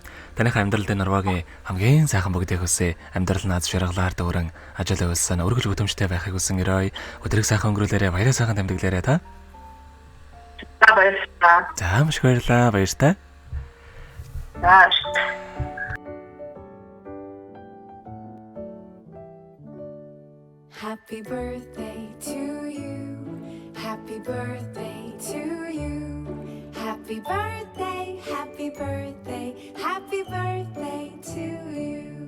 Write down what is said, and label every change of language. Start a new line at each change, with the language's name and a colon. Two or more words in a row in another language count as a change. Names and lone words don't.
Mongolian: Таныхаа амьдралд Норвегийн хамгийн сайхан бүгдийг хүсье. Амьдрал наад шаргалаар дүүрэн ажил үйлсэн өргөж өдөмжтэй байхыг хүсэн өрөөй. Өдрийг сайхан өнгөрүүлээрэ баяраа сайхан тэмдэглээрэ та. За баярлалаа. За маш баярлалаа. Баяртай. За.
English: Happy birthday to you. Happy birthday to you. Happy birthday, happy birthday, happy birthday to you.